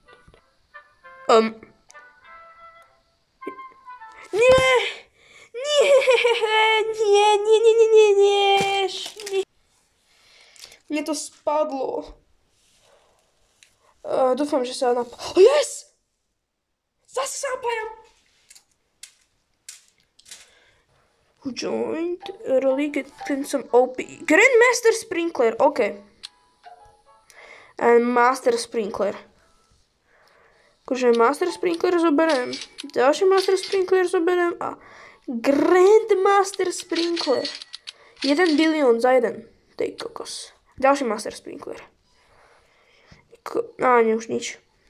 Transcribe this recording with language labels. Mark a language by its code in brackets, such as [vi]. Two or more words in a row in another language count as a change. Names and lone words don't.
[sk] Nie. Mne to spadlo. Dúfam, že sa [en] Oh, yes! [sk] Zase sa napájam. [en] Who joined early, getting some OP. Grandmaster Sprinkler, OK. And Master Sprinkler. [sk] Akože Master Sprinkler zoberiem. Ďalší Master Sprinkler zoberiem a Grandmaster Sprinkler. 1 bilión za jeden. Tej kokos. Ďalší Master Sprinkler. Nie, už nič.